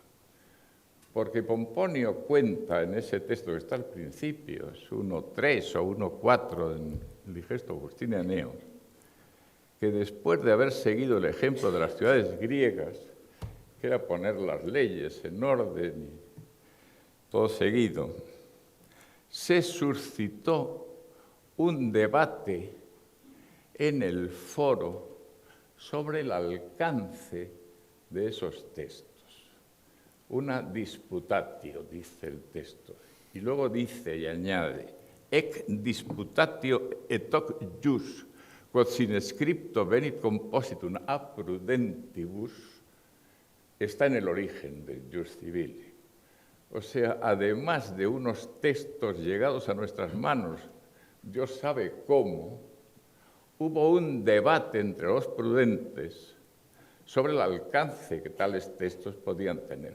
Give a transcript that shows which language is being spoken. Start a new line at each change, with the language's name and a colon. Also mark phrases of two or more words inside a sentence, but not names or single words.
Spanish: Porque Pomponio cuenta en ese texto que está al principio, es 1.3 o 1.4 en el Digesto Justinianeo, que después de haber seguido el ejemplo de las ciudades griegas, que era poner las leyes en orden y todo seguido, se suscitó un debate en el foro sobre el alcance de esos textos. Una disputatio, dice el texto. Y luego dice y añade,
Latin: ec disputatio et hoc jus, quod sin scripto venit compositum a prudentibus,
Spanish: está en el origen del
Latin: jus civile.
Spanish: O sea, además de unos textos llegados a nuestras manos, Dios sabe cómo, hubo un debate entre los prudentes sobre el alcance que tales textos podían tener.